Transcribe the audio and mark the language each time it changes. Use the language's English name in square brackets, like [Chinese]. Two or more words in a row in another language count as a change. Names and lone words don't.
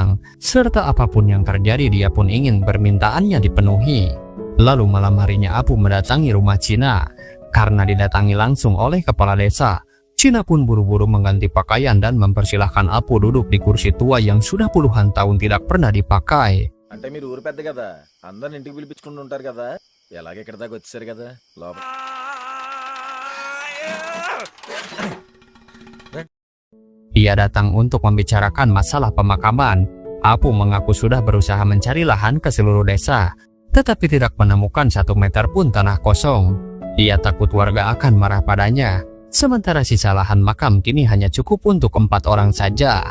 [Indonesian] Serta apapun yang terjadi dia pun ingin permintaannya dipenuhi. Lalu malam harinya Apu mendatangi rumah Cina. Karena didatangi langsung oleh kepala desa, Cina pun buru-buru mengganti pakaian dan mempersilahkan Apu duduk di kursi tua yang sudah puluhan tahun tidak pernah dipakai. [Telugu] అంటే మీరు ఊరు పెద్ద కదా, అందరిని ఇంటికి పిలిపించుకుంటూ ఉంటారు కదా, ఎలాగే ఇక్కడ దాకా వచ్చేసారు కదా లోపల. [Indonesian] Dia datang untuk membicarakan masalah pemakaman. Apu mengaku sudah berusaha mencari lahan ke seluruh desa, tetapi tidak menemukan 1 meter pun tanah kosong. Dia takut warga akan marah padanya. Sementara sisa lahan makam kini hanya cukup untuk 4 orang saja.